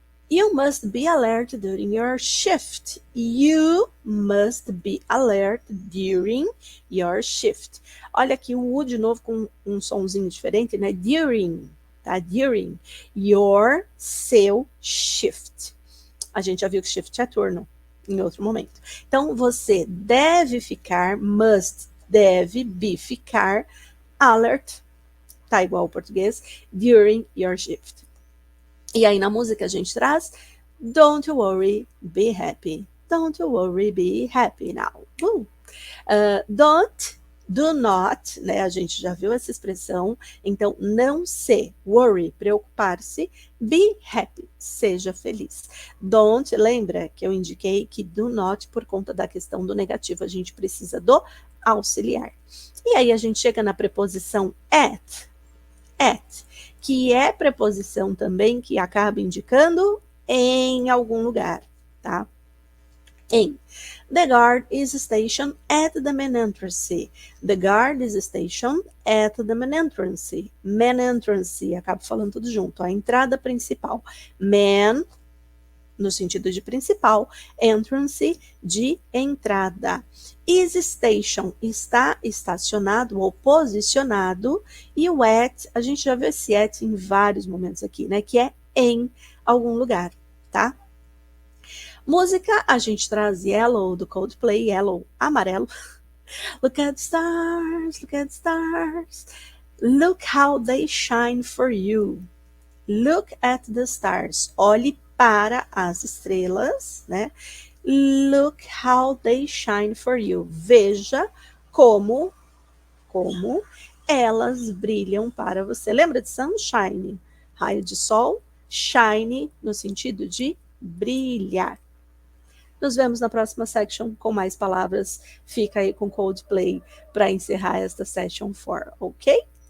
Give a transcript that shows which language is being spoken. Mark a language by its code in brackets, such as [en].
[en] You must be alert during your shift. You must be alert during your shift. [pt] Olha aqui o U de novo com um sonzinho diferente, né? During, tá? [en] During your, seu shift. [pt] A gente já viu que shift é turno em outro momento. Então, você deve ficar, must, deve, be, ficar, alert, tá igual ao português, [en] during your shift. [pt] E aí na música a gente traz [en] don't worry, be happy. Don't worry, be happy now. Don't, do not, [pt] né? A gente já viu essa expressão. Então, não se, worry, preocupar-se, [en] be happy, [pt] seja feliz. Don't, lembra que eu indiquei que do not, por conta da questão do negativo, a gente precisa do auxiliar. E aí a gente chega na preposição at, que é preposição também que acaba indicando em algum lugar, tá? Em. [en] The guard is stationed at the main entrance. The guard is stationed at the main entrance. Main entrance, [pt] acabo falando tudo junto, a entrada principal. Main, no sentido de principal, entrance, de entrada. [en] Is station, [pt] está estacionado ou posicionado, e o at, a gente já viu esse at em vários momentos aqui, né, que é em algum lugar, tá? Música, a gente traz Yellow, do Coldplay, Yellow, amarelo. [en] Look at the stars, look at the stars. Look how they shine for you. Look at the stars. [pt] Olhe para as estrelas, né? [en] Look how they shine for you. [pt] Veja como elas brilham para você. Lembra de sunshine? Raio de sol. Shine no sentido de brilhar. Nos vemos na próxima section com mais palavras. Fica aí com Coldplay para encerrar esta session 4, ok?